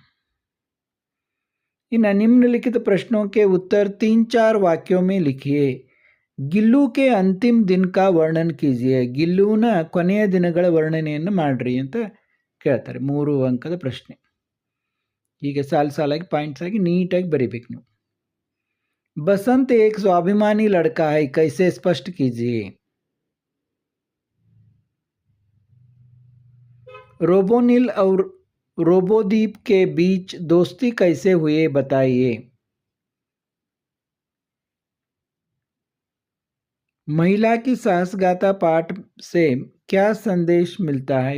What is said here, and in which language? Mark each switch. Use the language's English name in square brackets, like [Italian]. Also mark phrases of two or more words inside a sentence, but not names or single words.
[Hindi] इन निम्नलिखित प्रश्नों के उत्तर 3-4 वाक्यों में लिखिए. गिल्लू के अंतिम दिन का वर्णन कीजिए. [Kannada] ಗಿಲ್ಲುವಿನ ಕೊನೆಯ ದಿನಗಳ ವರ್ಣನೆಯನ್ನು ಮಾಡ್ರಿ ಅಂತ ಕೇಳ್ತಾರೆ. 3 ಅಂಕದ ಪ್ರಶ್ನೆ. ಹೀಗೆ ಸಾಲಾಗಿ ಪಾಯಿಂಟ್ಸ್ ಆಗಿ ನೀಟಾಗಿ ಬರೀಬೇಕು ನೀವು. [Hindi] बसंत एक स्वाभिमानी लड़का है, कैसे स्पष्ट कीजिए. रोबोनिल और रोबोदीप के बीच दोस्ती कैसे हुए बताइए. महिला की साहसगाथा पाठ से क्या संदेश मिलता है?